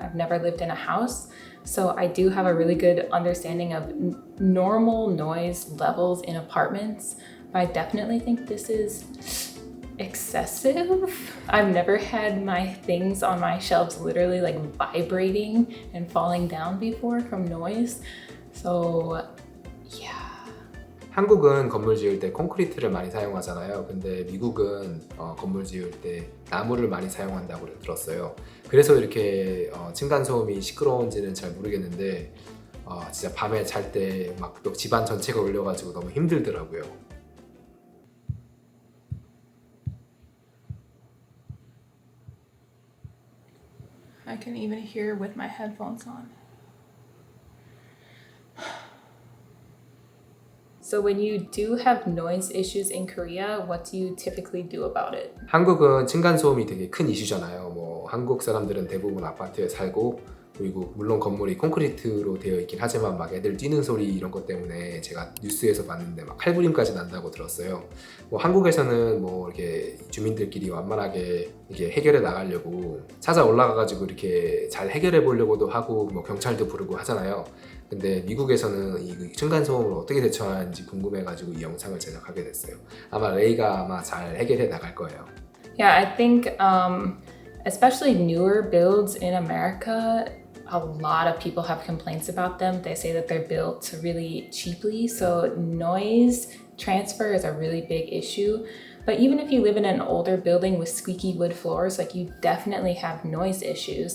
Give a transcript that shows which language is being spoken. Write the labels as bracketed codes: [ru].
[en] I've never lived in a house, so I do have a really good understanding of normal noise levels in apartments, but I definitely think this is excessive. I've never had my things on my shelves literally like vibrating and falling down before from noise. So yeah. [ko] 한국은 건물 지을 때 콘크리트를 많이 사용하잖아요. 근데 미국은 건물 지을 때 나무를 많이 사용한다고 들었어요. 그래서 이렇게 층간소음이 시끄러운지는 잘 모르겠는데 진짜 밤에 잘 때 막 집안 전체가 울려가지고 너무 힘들더라고요. [en] I can even hear with my headphones on. So when you do have noise issues in Korea, what do you typically do about it? [ko] 한국은 층간소음이 되게 큰 이슈잖아요. 뭐 한국 사람들은 대부분 아파트에 살고, 그리고 물론 건물이 콘크리트로 되어 있긴 하지만 막 애들 뛰는 소리 이런 것 때문에 제가 뉴스에서 봤는데 막 칼부림까지 난다고 들었어요. 뭐 한국에서는 뭐 이렇게 주민들끼리 완만하게 이게 해결해 나가려고 찾아 올라가가지고 이렇게 잘 해결해 보려고도 하고 뭐 경찰도 부르고 하잖아요. 근데 미국에서는 이 층간소음을 어떻게 대처하는지 궁금해가지고 이 영상을 제작하게 됐어요. 아마 레이가 아마 잘 해결해 나갈 거예요. [en] Yeah, I think especially newer builds in America, a lot of people have complaints about them. They say that they're built really cheaply, so noise transfer is a really big issue. But even if you live in an older building with squeaky wood floors, like you definitely have noise issues.